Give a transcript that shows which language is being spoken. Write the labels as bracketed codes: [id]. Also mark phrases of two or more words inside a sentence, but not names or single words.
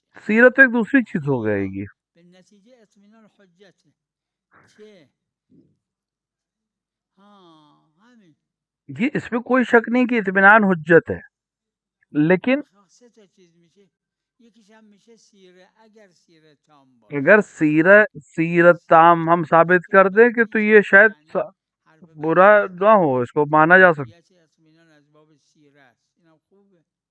[ur] سیرت ایک دوسری چیز ہو گئے گی [fa] به نتیجه اطمینان حجته چه همین [ur] یہ اس میں کوئی شک نہیں کہ اطمینان حجت ہے لیکن [fa] سه تا چیز میشه یکیش هم میشه سیره اگر سیره تام باشه [ur] اگر سیرت تام ہم ثابت کر دیں کہ تو یہ شاید برا نہ ہو اس کو مانا جا سکتا [fa] اطمینان از باب سیره است اینم خوبه